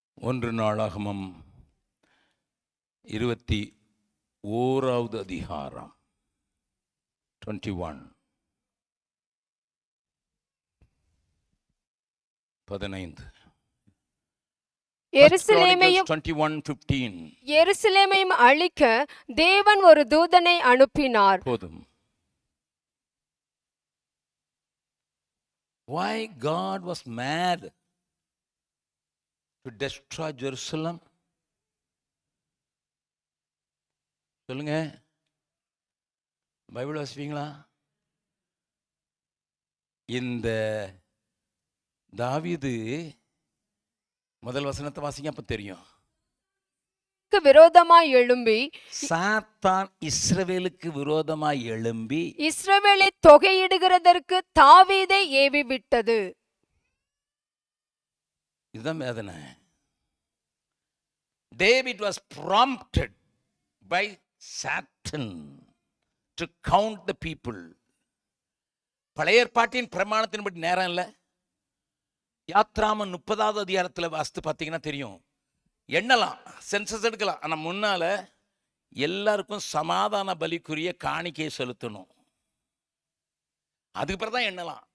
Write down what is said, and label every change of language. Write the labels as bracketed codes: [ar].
[ta] 1 நாளாகமம் 21வது அதிகாரம் 21 15. எருசலேமையும் 21:15. எருசலேமையும் அழிக்க தேவன் ஒரு தூதனை அனுப்பினார். போதும். [en] Why God was mad to destroy Jerusalem? [ta] சொல்லுங்க, பைபிள் வாசிப்பீங்களா? இந்த தாவீது முதல் வசனத்தை வாசிங்க, அப்ப தெரியும். விரோதமாய் எழும்பி, சாத்தான் இஸ்ரவேலுக்கு விரோதமாய் எழும்பி இஸ்ரவேலை தொகையிடுகிறதற்கு தாவீதை ஏவி விட்டது. இதுதான் வேதனை. [en] David was prompted by Satan to count the people. [ta] பழைய ஏற்பாட்டின் பிரமாணத்தின்படி நேரம் இல்லை. யாத்ராமம் 30வது அதிகாரத்தில் வாசித்து பார்த்தீங்கன்னா தெரியும். எண்ணலாம், சென்சஸ் எடுக்கலாம். ஆனால் முன்னால எல்லாருக்கும் சமாதான பலிக்குரிய காணிக்கையை செலுத்தணும். அதுக்கு பிறகு தான் எண்ணலாம்.